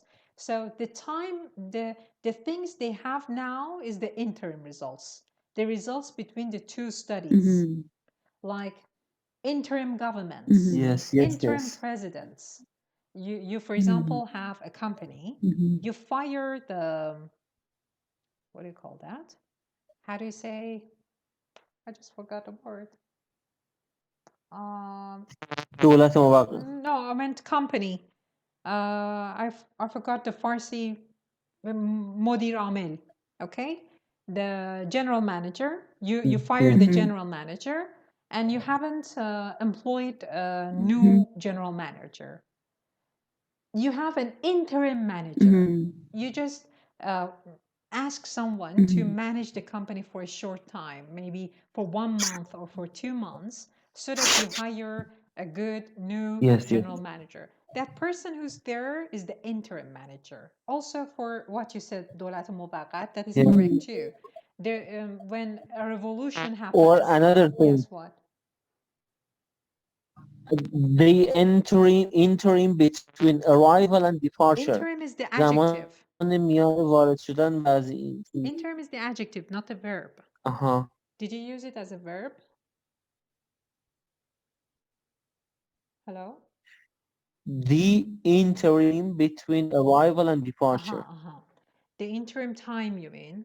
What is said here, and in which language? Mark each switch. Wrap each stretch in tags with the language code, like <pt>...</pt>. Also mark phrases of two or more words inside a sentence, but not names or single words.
<en>So the time, the things they have now is the interim results, the results between the 2 studies, like interim governments, interim presidents. You for example, have a company, you fire the, what do you call that? How do you say? I just forgot the word.</en> <fa>دولت موقت.</fa> <en>No, I meant company. I forgot the Farsi,</en> <fa>مدیر عامل.</fa> <en>Okay, the general manager. You fire the general manager, and you haven't employed a new general manager. You have an interim manager. You just ask someone to manage the company for a short time, maybe for 1 month or for 2 months, so that you hire a good new general manager. That person who's there is the interim manager. Also for what you said,</en> <fa>دولت موقت,</fa> <en>that is correct too. There, when a revolution happens. Or another thing. Yes, what? The interim between arrival and departure. Interim is the adjective.</en> <fa>میان وارد شدن و از این.</fa> <en>Interim is the adjective, not the verb. Did you use it as a verb? Hello? The interim between arrival and departure. The interim time, you mean?</en>